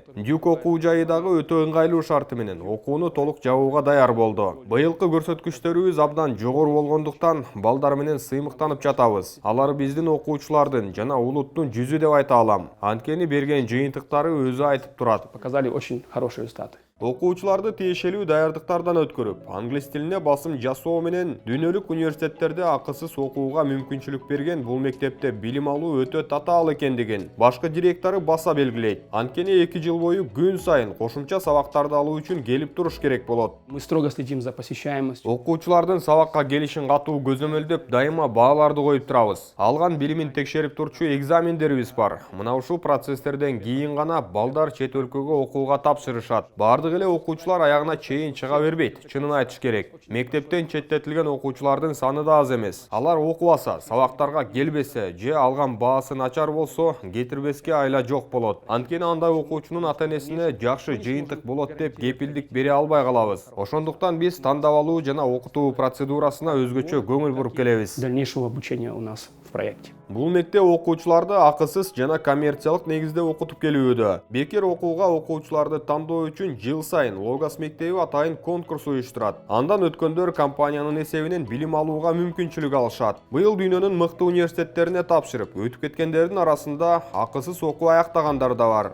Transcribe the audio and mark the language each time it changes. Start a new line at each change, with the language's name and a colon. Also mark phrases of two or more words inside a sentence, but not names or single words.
Kyrgyz: Дюк окуу жайы дагы өтө ыңгайлуу шарты менен окууну толук жабууга даяр болду. Быйылкы көрсөткүчтөрүбүз абдан жогору болгондуктан балдар менен сыймыктанып жатабыз. Алар биздин окуучулардын жана улуттун жүзү деп айта алам. Анткени берген жыйынтыктары өзү айтып турат.
Russian: Показали очень хорошие результаты.
Kyrgyz: Окуучуларды тиешелүү даярдыктардан өткөрүп, англис тилине басым жасоо менен дүйнөлүк университеттерде акысыз окууга мүмкүнчүлүк берген бул мектепте билим алуу өтө татаал экендигин башкы директору баса белгилейт. Анткени 2 жыл бою күн сайын кошумча сабактарды алуу үчүн келип туруш керек болот.
Russian: Мы строго следим за посещаемостью.
Kyrgyz: Окуучулардын сабакка келишин катуу көзөмөлдөп, дайыма бааларды коюп турабыз. Алган билимин текшерип турчу экзамендерибиз бар. Мына ушул процесстерден кийин гана балдар чет өлкөгө окууга тапшырышат. Бардык эле окуучулар аягына чейин чыга бербейт, чынын айтыш керек. Мектептен четтетилген окуучулардын саны да аз эмес. Алар окубаса, сабактарга келбесе, же алган баасы начар болсо, кетирбеске айла жок болот. Анткени андай окуучунун ата-энесине жакшы жыйынтык болот деп кепилдик бере албай калабыз. Ошондуктан биз тандап алуу жана окутуу процедурасына өзгөчө көңүл буруп келебиз.
Russian: Дальнейшего обучения у нас в проекте.
Kyrgyz: Бул мектеп окуучуларды акысыз жана коммерциялык негизде окутуп келүүдө. Бекер окууга окуучуларды тандоо үчүн жыл сайын Логос мектеби атайын конкурс уюштурат. Андан өткөндөр компаниянын эсебинен билим алууга мүмкүнчүлүк алышат. Быйыл дүйнөнүн мыкты университеттерине тапшырып, өтүп кеткендердин арасында акысыз окуу аяктагандар да бар.